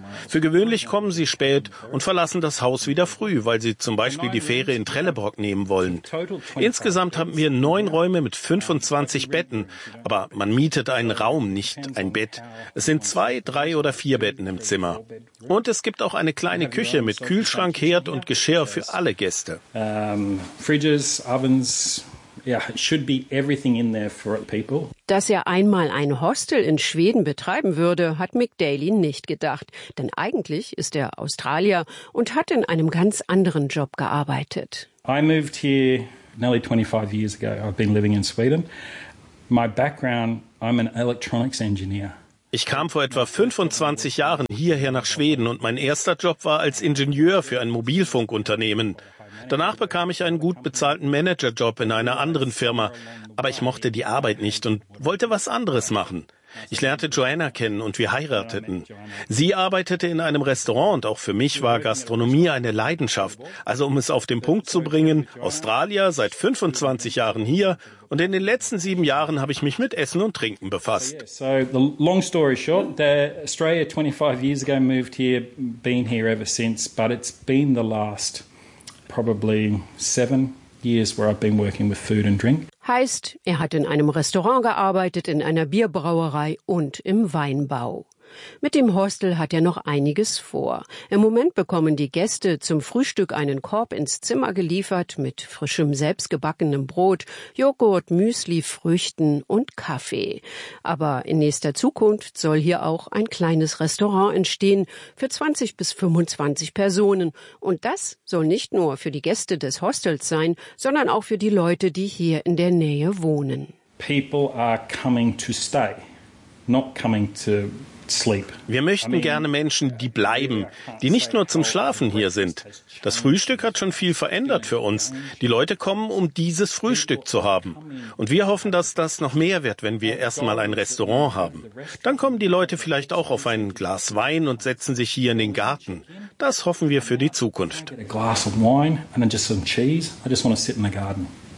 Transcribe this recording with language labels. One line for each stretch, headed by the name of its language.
German: Für gewöhnlich kommen sie spät und verlassen das Haus wieder früh, weil sie zum Beispiel die Fähre in Trelleborg nehmen wollen. Insgesamt haben wir 9 Räume mit 25 Betten, aber man mietet einen Raum, nicht ein Bett. Es sind 2, 3 oder 4 Betten im Zimmer. Und es gibt auch eine kleine Küche mit Kühlschrank, Herd und Geschirr für alle Gäste.
English: Fridges, Ovens, yeah, should be everything in there for people.
German: Dass er einmal ein Hostel in Schweden betreiben würde, hat Mick Daly nicht gedacht. Denn eigentlich ist er Australier und hat in einem ganz anderen Job gearbeitet.
English: I moved here nearly 25 years ago. I've been living in Sweden. My background, I'm an electronics engineer.
German: Ich kam vor etwa 25 Jahren hierher nach Schweden und mein erster Job war als Ingenieur für ein Mobilfunkunternehmen. Danach bekam ich einen gut bezahlten Managerjob in einer anderen Firma, aber ich mochte die Arbeit nicht und wollte was anderes machen. Ich lernte Joanna kennen und wir heirateten. Sie arbeitete in einem Restaurant und auch für mich war Gastronomie eine Leidenschaft. Also um es auf den Punkt zu bringen, Australier seit 25 Jahren hier und in den letzten 7 Jahren habe ich mich mit Essen und Trinken befasst.
English: So the long story short, the Australia 25 years ago moved here, been here ever since, but it's been the last probably 7 years where I've been working with food and drink.
German: Heißt, er hat in einem Restaurant gearbeitet, in einer Bierbrauerei und im Weinbau. Mit dem Hostel hat er noch einiges vor. Im Moment bekommen die Gäste zum Frühstück einen Korb ins Zimmer geliefert mit frischem selbstgebackenem Brot, Joghurt, Müsli, Früchten und Kaffee. Aber in nächster Zukunft soll hier auch ein kleines Restaurant entstehen für 20 bis 25 Personen. Und das soll nicht nur für die Gäste des Hostels sein, sondern auch für die Leute, die hier in der Nähe wohnen.
English: People are coming to stay, not coming to sleep.
German: Wir möchten gerne Menschen, die bleiben, die nicht nur zum Schlafen hier sind. Das Frühstück hat schon viel verändert für uns. Die Leute kommen, um dieses Frühstück zu haben. Und wir hoffen, dass das noch mehr wird, wenn wir erstmal ein Restaurant haben. Dann kommen die Leute vielleicht auch auf ein Glas Wein und setzen sich hier in den Garten. Das hoffen wir für die Zukunft.
English: A glass of wine and then just some cheese. I just want to sit in the garden.